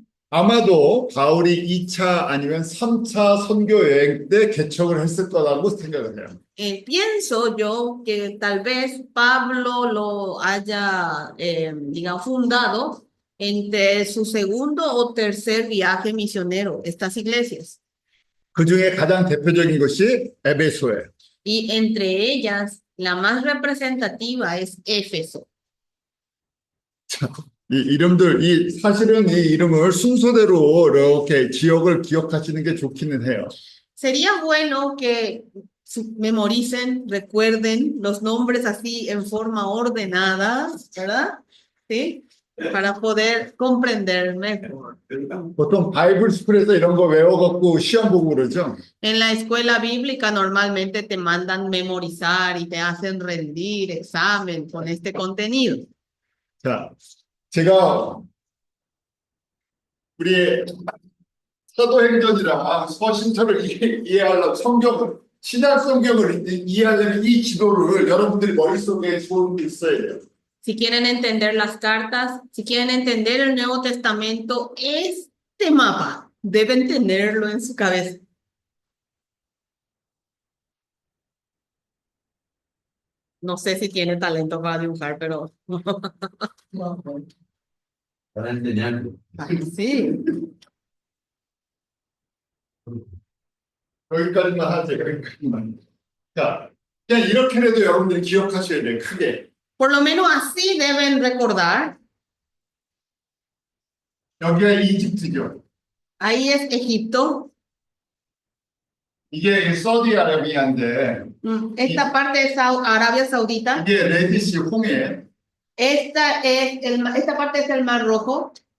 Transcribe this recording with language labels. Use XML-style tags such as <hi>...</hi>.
<ko>아마도 바울이 2차 아니면 3차 선교 여행 때 개척을 했을 거라고 생각을 해요.</ko> <es>Pienso yo que tal vez Pablo lo haya, digamos, fundado entre su segundo o tercer viaje misionero, estas iglesias.</es> <ko>그 중에 가장 대표적인 것이 에베소예요.</ko> <es>Y entre ellas, la más representativa es Éfeso.</es> <ko>이 이름들, 사실은 이 이름을 순서대로 이렇게 지역을 기억하시는 게 좋기는 해요.</ko> <es>Sería bueno que memoricen, recuerden los nombres así en forma ordenada, ¿verdad? ¿Sí? Para poder comprender mejor.</es> <ko>보통 바이블 스쿨에서 이런 거 외워갖고 시험 보고 그러죠.</ko> <es>En la escuela bíblica normalmente te mandan memorizar y te hacen rendir examen con este contenido.</es> <ko>자, 제가 우리 사도행전이랑 서신서를 이해하려면 신약 성경을 이해하려면 이 지도를 여러분들이 머릿속에 좋은 게 있어야 돼요.</ko> <es>Si quieren entender las cartas, si quieren entender el Nuevo Testamento, este mapa deben tenerlo en su cabeza. No sé si tiene talento para dibujar, pero Para enseñarlo. sí.</es> <ko>여기까지만 하죠. 여기까지만. 자, 그냥 이렇게라도 여러분들이 기억하셔야 돼요. 크게.</ko> <es>Por lo menos así deben recordar.</es> <ko>여기가 이집트죠.</ko> <es>Ahí es Egipto.</es> <ko>이게 사우디아라비아인데</ko> <es>Esta parte es Arabia Saudita.</es> <ko>이게 레디시 홍해.</ko> <es>Esta parte es el Mar Rojo.</es>